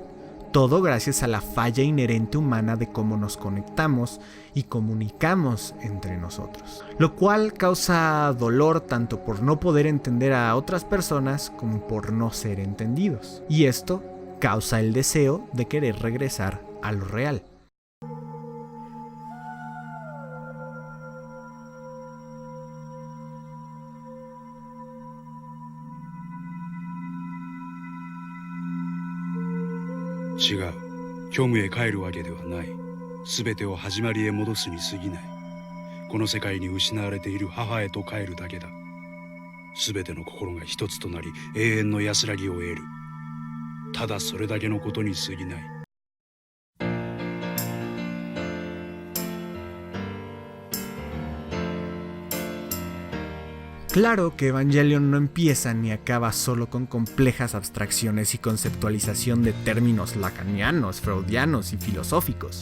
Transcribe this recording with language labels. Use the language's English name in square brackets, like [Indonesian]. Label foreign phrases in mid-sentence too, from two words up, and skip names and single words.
[Spanish] Todo gracias a la falla inherente humana de cómo nos conectamos y comunicamos entre nosotros. Lo cual causa dolor tanto por no poder entender a otras personas como por no ser entendidos. Y esto causa el deseo de querer regresar a lo real. [Japanese] 違う。虚無へ帰るわけではない。すべてを始まりへ戻すに過ぎない。この世界に失われている母へと帰るだけだ。すべての心が一つとなり永遠の安らぎを得る。ただそれだけのことに過ぎない。 [Spanish] Claro que Evangelion no empieza ni acaba solo con complejas abstracciones y conceptualización de términos lacanianos, freudianos y filosóficos.